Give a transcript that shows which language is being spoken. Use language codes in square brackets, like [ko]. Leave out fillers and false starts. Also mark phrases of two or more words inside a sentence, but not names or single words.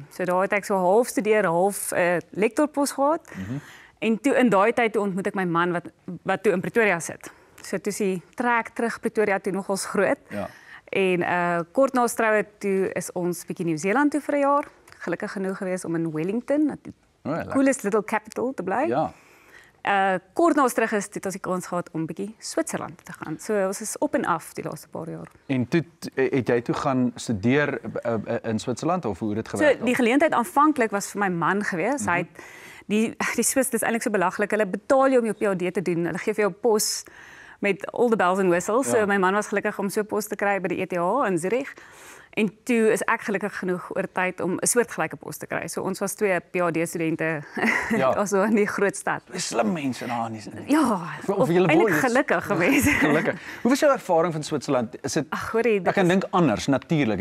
[af] So daar het ek so half studeer, half lektorpos gehad. En toe in daai tyd toe ontmoet ek my man wat toe in Pretoria sit. So toe sy trek terug Pretoria toe nogals groot. Ja. En kort na ons troue toe is ons bietjie Nieu-Seeland toe vir 'n jaar. Gelukkig genoeg geweest om in Wellington, die [en] coolest little capital [af] te bly. Ja. Kort na ons terug is, het ons die kans gehad om bietjie Switserland te gaan. So ons is op en af die laaste paar jaar. En toe het jy toe gaan studeer in Switserland of hoe het dit gewerk? So die geleentheid aanvanklik was vir my man geweest. Hy het die Swiss, dis eintlik so belaglik. Hulle betaal jou om jou PhD te doen. Hulle gee vir jou pos met [en] all the bells and whistles. [af] Ja. So my man was gelukkig om so 'n pos te kry by die ETH in Zurich. En toe is ek gelukkig genoeg oor tyd om 'n soortgelyke pos te kry. So ons was 2 PhD-studente also in die groot stad. Slim mense daar nie. Ja, of eintlik gelukkig geweest. Gelukkig. Hoe was jou ervaring van Switserland? Is dit ek kan dink anders natuurlik.